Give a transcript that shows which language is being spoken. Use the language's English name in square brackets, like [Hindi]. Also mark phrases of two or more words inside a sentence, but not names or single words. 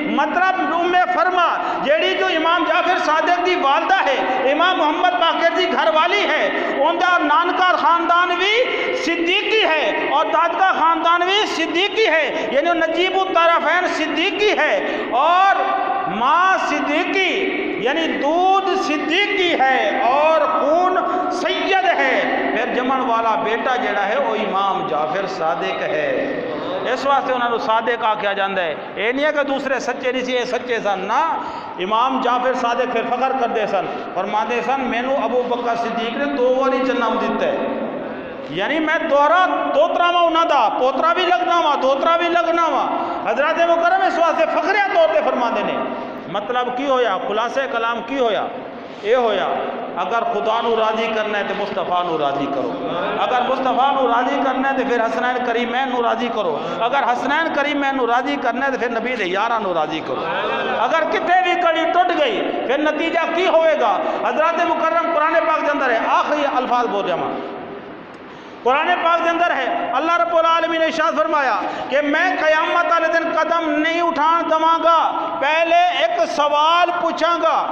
[Punjabi] مطلب ام فرما جیڑی جو امام جعفر صادق دی والدہ ہے، امام محمد باقر دی گھر والی ہے، ان دا نانکا خاندان بھی صدیقی ہے اور دادکا خاندان بھی صدیقی ہے، یعنی نجیب الطرفین صدیقی ہے، اور ماں صدیقی یعنی دودھ صدیقی ہے اور خون سید ہے، پھر جمن والا بیٹا جڑا ہے وہ امام جعفر صادق ہے۔ اس واسطے انہوں نے صادق آکھیا جاندہ ہے، یہ نہیں ہے کہ دوسرے سچے نہیں سی، یہ سچے سن نا۔ امام جعفر صادق پھر فخر کر دے سن، فرما دے سن مینو ابو بکر صدیق نے 2 باری جنم دیتا ہے، یعنی میں دوترا وا انہاں دا پوترا بھی لگنا وا دوترا بھی لگنا وا۔ حضرت مکرم اس واسطے فخریہ طور پہ فرما دے نے۔ مطلب کی ہویا، خلاصہ کلام کی ہویا، یہ ہویا اگر خدا نو راضی کرنا ہے تو مصطفیٰ نو راضی کرو، اگر مصطفیٰ نو راضی کرنا ہے تو پھر حسنین کریمین نو راضی کرو، اگر حسنین کریمین نو راضی کرنا ہے تو پھر نبی دے یاراں نو راضی کرو۔ اگر کتے بھی کڑی ٹوٹ گئی پھر نتیجہ کی ہوئے گا؟ [Urdu] حضرت مکرم قرآن پاک کے اندر ہے، آخری الفاظ بول رہا ہوں، قرآن پاک کے اندر ہے اللہ [Arabic] رب العالمین [Urdu] نے ارشاد فرمایا کہ میں قیامت والے دن [Punjabi] قدم نہیں اٹھان دواں گا، پہلے ایک سوال پوچھاں گا،